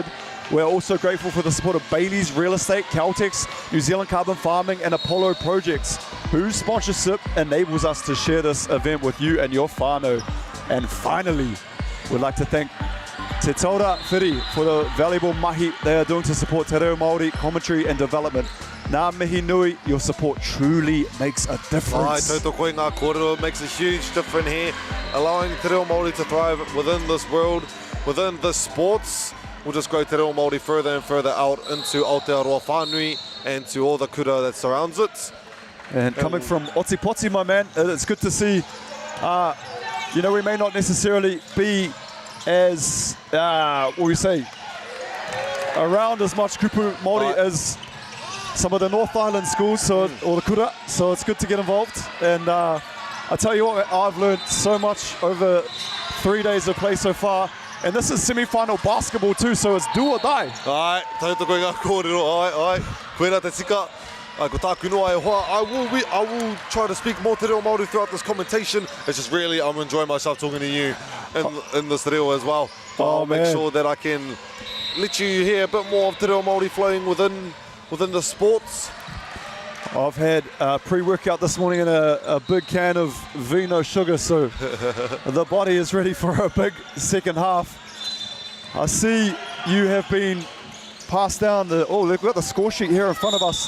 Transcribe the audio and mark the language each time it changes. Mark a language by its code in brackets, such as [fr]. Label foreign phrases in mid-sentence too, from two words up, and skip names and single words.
[en] We're also grateful for the support of Bailey's Real Estate, Caltex, New Zealand Carbon Farming and Apollo Projects, whose sponsorship enables us to share this event with you and your whānau. And finally, we'd like to thank Te Taura Whiri for the valuable mahi they are doing to support [mi] Te Reo Māori [en] commentary and development. [mi] Ngā mihi nui, [en] your support truly makes a difference. [mi] Ai, tauto koe ngā kōrero [en] makes a huge difference here, allowing [mi] Te Reo Māori [en] to thrive within this world, within the sports. We'll just grow [mi] Te Reo Māori [en] further and further out into Aotearoa Whānui and to all the kura that surrounds it. And coming from Otipoti, my man, it's good to see, you know, we may not necessarily be as, what do you say, around as much [mi] kupu Māori [en] as some of the North Island schools, so or the kura, so it's good to get involved. And I tell you what, I've learned so much over 3 days of play so far. And this is semi-final basketball too, so it's do or die. [mi] Ai, tautoko inga kōrero, ai. Koera te tika. Ai, ko tāku noa e hoa. [en] I will try to speak more [mi] te reo Māori [en] throughout this commentation. It's just really, I'm enjoying myself talking to you in this reo as well. But I'll make sure that I can let you hear a bit more of [mi] te reo Māori [en] flowing within the sports. I've had pre-workout this morning in a big can of Vino sugar, so the body is ready for a big second half. I see you have been passed down we've got the score sheet here in front of us.